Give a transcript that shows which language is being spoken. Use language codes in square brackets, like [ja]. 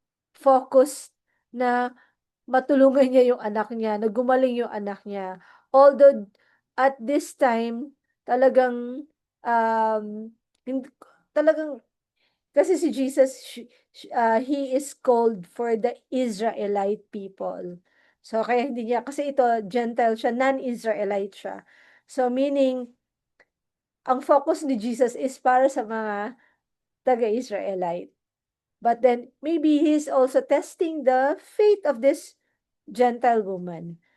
[tl] Focused na matulungan niya yung anak niya, na gumaling yung anak niya. [en] Although at this time, [tl] talagang um, talagang kasi si Jesus, [en] he is called for the Israelite people. [tl] So, kaya hindi niya, kasi ito, Gentile siya, non-Israelite siya. So, meaning, ang focus ni Jesus is para sa mga taga-Israelite. [en] But then maybe he's also testing the faith of this Gentile woman.